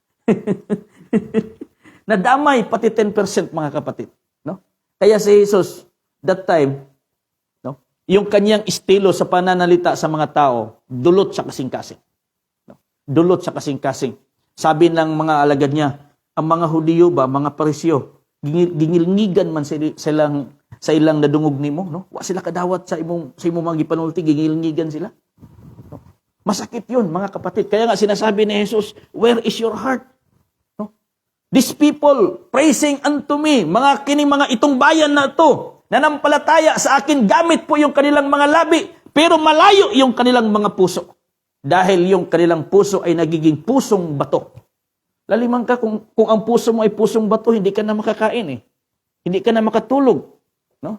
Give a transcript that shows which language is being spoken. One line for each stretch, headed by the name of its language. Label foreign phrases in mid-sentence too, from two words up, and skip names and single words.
Filipino: Nadamay pati 10%, mga kapatid. No? Kaya si Jesus,
English: that time,
Filipino: no, yung kanyang estilo sa pananalita sa mga tao,
Cebuano: dulot sa kasing-kasing.
Filipino: No?
Cebuano: Dulot sa kasing-kasing.
Filipino: Sabi ng mga alagad niya,
Cebuano: ang mga Hudiyo ba, mga Pariseo, gingilngigan man sa ilang nadungog nimo, no? Wa sila kadawat sa imong mga gipanulti, gingilngigan sila. No?
Filipino: Masakit 'yun, mga kapatid. Kaya nga sinasabi ni Jesus,
English: where is your heart? No? These people praising unto me,
Filipino: mga itong bayan na ito, nanampalataya sa akin, gamit po yung kanilang mga labi, pero malayo yung kanilang mga puso. Dahil yung kanilang puso ay nagiging pusong bato. Laliman ka, kung ang puso mo ay pusong bato, hindi ka na makakain eh. Hindi ka na makatulog. No?